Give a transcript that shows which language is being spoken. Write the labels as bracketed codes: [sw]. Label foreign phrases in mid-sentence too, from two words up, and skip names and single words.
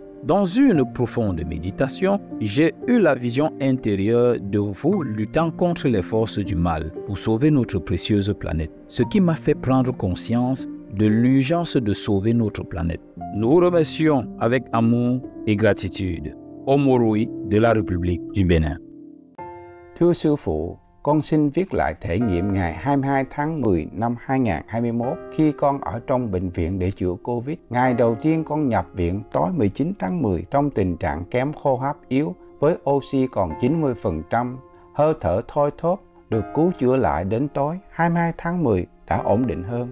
[fr] Dans une profonde méditation, j'ai eu la vision intérieure de vous luttant contre les forces du mal pour sauver notre précieuse planète, ce qui m'a fait prendre conscience de l'urgence de sauver notre planète. Nous vous remercions avec amour et gratitude. Omorui de la République du Bénin. [vi] Thưa Sư Phụ, con xin viết lại thể nghiệm ngày 22 tháng 10 năm 2021 khi con ở trong bệnh viện để chữa Covid. Ngày đầu tiên con nhập viện tối 19 tháng 10 trong tình trạng kém hô hấp yếu với oxy còn 90%, hơi thở thoi thóp, được cứu chữa lại đến tối 22 tháng 10 đã ổn định hơn.